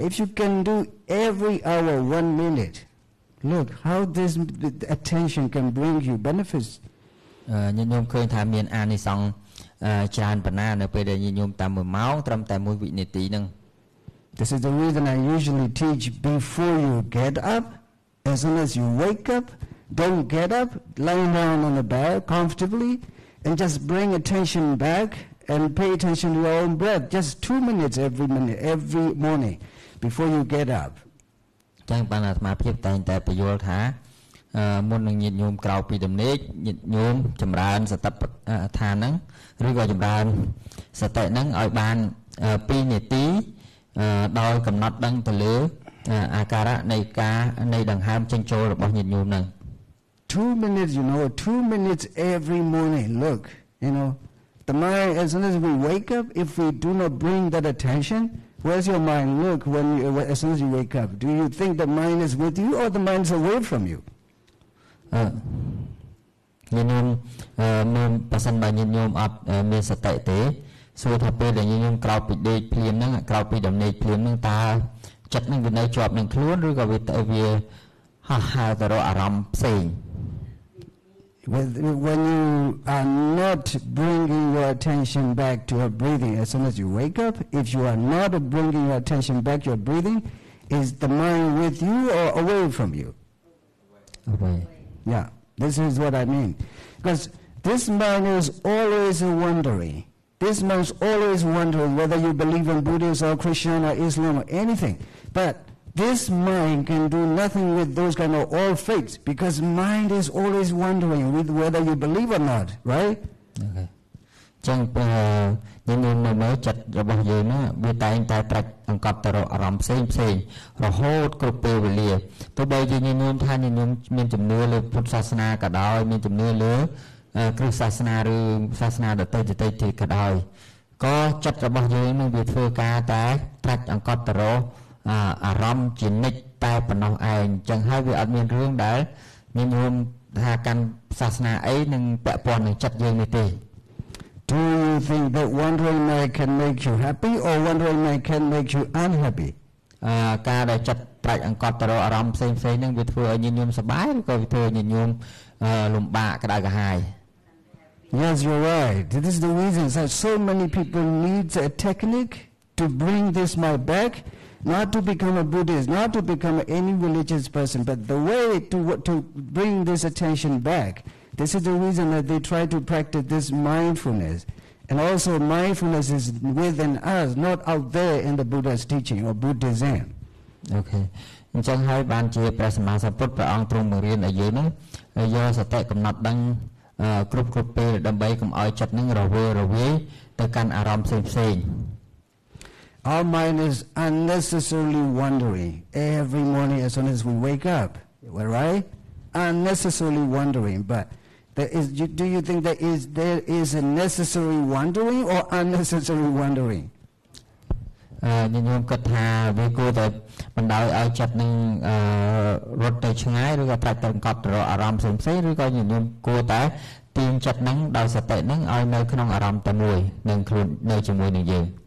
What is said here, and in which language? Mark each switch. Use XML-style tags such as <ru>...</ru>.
<en>If you can do every hour 1 minute, look how this attention can bring you benefits.</en> <km>ញាតិញោមឃើញថាមានអានិសង្សច្រើនប៉ុណ្ណានៅពេលដែលញាតិញោមតាម1ម៉ោងត្រឹមតែ1វិនាទីហ្នឹង</km> <en>This is the reason I usually teach before you get up. As soon as you wake up, don't get up, lie down on the bed comfortably, and just bring attention back and pay attention to your own breath. Just 2 minutes every morning before you get up.</en> <km>ចឹងបានអាត្មាភាពតែងតែបញ្យល់ថាមុននឹងញាតិញោមក្រោកពីដំណេកញាតិញោមចម្រើនសតិប្បដ្ឋានហ្នឹងឬក៏ចម្រើនសតិហ្នឹងឲ្យបាន2នាទីដោយកំណត់ដឹងទៅលើអាការៈនៃដង្ហើមចេញចូលរបស់ញាតិញោមហ្នឹង</km> <en>2 minutes 2 minutes every morning. Look, the mind, as soon as we wake up, if we do not bring that attention, where's your mind? Look, as soon as you wake up, do you think the mind is with you or the mind is away from you?</en> <km>ញាតិញោមមានប្រសិនបើញាតិញោមអត់មានសតិទេសួរថាពេលដែលញាតិញោមក្រោកពីដេកភ្លាមហ្នឹងក្រោកពីដំណេកភ្លាមហ្នឹងតើចិត្តហ្នឹងវានៅជាប់នឹងខ្លួនឬក៏វាហោះហើរទៅរកអារម្មណ៍ផ្សេង</km> <en>When you are not bringing your attention back to your breathing as soon as you wake up, if you are not bringing your attention back to your breathing, is the mind with you or away from you? Away. Yeah, this is what I mean. Because this mind is always wondering. This mind is always wondering whether you believe in Buddhism or Christian or Islam or anything. But this mind can do nothing with those kind of all faiths because mind is always wondering with whether you believe or not, right? Okay.</en> <km>ចឹងញាតិញោមមើលចិត្តរបស់យើងណាវាតែងតែត្រាច់អង្កត់ទៅរកអារម្មណ៍ផ្សេងរហូតគ្រប់ពេលវេលាទោះបីជាញាតិញោមថាញាតិញោមមានជំនឿលើពុទ្ធសាសនាក៏ដោយមានជំនឿលើគ្រឹះសាសនាឬសាសនាដទៃទៀតក៏ដោយក៏ចិត្តរបស់យើងនឹងវាធ្វើការតែត្រាច់អង្កត់ទៅរកអារម្មណ៍ជានិច្ចតែប៉ុណ្ណោះឯងចឹងហើយវាអត់មានរឿងដែលញាតិញោមថាកាន់សាសនាអីនឹងពាក់ព័ន្ធនឹងចិត្តយើងនេះទេ</km> <en>Do you think that wandering mind can make you happy or wandering mind can make you unhappy?</en> <km>ការដែលចិត្តត្រាច់អង្កត់ទៅរកអារម្មណ៍ផ្សេងហ្នឹងវាធ្វើឲ្យញាតិញោមសប្បាយឬក៏វាធ្វើឲ្យញាតិញោមលំបាកក្តៅក្រហាយ</km> <en>Yes, you're right. This is the reason that so many people need a technique to bring this mind back, not to become a Buddhist, not to become any religious person, but the way to bring this attention back. This is the reason that they try to practice this mindfulness. And also mindfulness is within us, not out there in the Buddha's teaching or Buddhism. Okay.</en> <km>អញ្ចឹងហើយបានជាព្រះសម្មាសម្ពុទ្ធព្រះអង្គទ្រង់បង្រៀនឲ្យយើងហ្នឹងយកសតិកំណត់ដឹងគ្រប់ពេលដើម្បីកុំឲ្យចិត្តហ្នឹងរវើយទៅកាន់អារម្មណ៍ផ្សេង</km> <en>Our mind is unnecessarily wandering every morning as soon as we wake up, right? Unnecessarily wandering, but do you think there is a necessary wandering or unnecessary wandering?</en> <km>ញាតិញោមគិតថាវាគួរតែបណ្ដោយឲ្យចិត្តនឹងរត់ទៅឆ្ងាយឬក៏ត្រាច់ទៅកប់ទៅរកអារម្មណ៍ផ្សេងឬក៏ញាតិញោមគួរតែទាញចិត្តនឹងដោយសតិនឹងឲ្យនៅក្នុងអារម្មណ៍តែមួយនឹងខ្លួននៅជាមួយនឹងយើង</km>